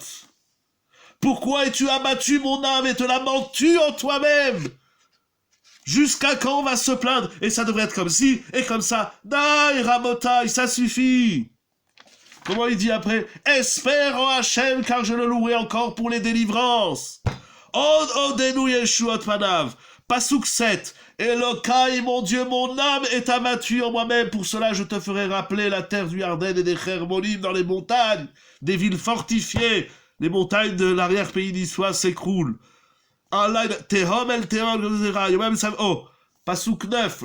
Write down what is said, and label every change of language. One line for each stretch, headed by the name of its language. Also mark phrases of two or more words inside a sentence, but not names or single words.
French: Pourquoi es-tu abattu mon âme et te lamentes-tu en toi-même? Jusqu'à quand on va se plaindre? Et ça devrait être comme ci et comme ça.
Hebrew: די רבותי,
French: ça suffit. Comment il dit après? Espère en Hachem, car je le louerai encore pour les délivrances.
Hebrew: עוד אודנו ישועות פניו. פסוק 7.
French: Elokai, mon Dieu, mon âme est abattue en moi-même. Pour cela, je te ferai rappeler la terre du Yarden et des Hermonim dans les montagnes, des villes fortifiées. Les montagnes de l'arrière-pays niçois s'écroulent. Oh, Pasuk 9.